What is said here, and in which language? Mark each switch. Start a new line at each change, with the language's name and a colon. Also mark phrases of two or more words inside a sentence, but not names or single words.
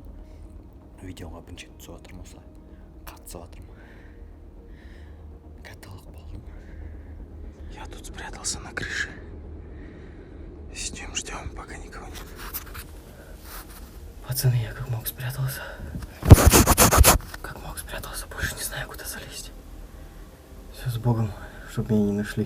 Kazakh: Видеоға бірінші рет түсіп жатырмын осылай, қатысып жатырмын. Каталог болдым.
Russian: Я тут спрятался на крыше. Сидим, ждем, пока никого нет. Пацаны, я как мог спрятался. Больше не знаю, куда залезть. Все с Богом, чтобы меня не нашли.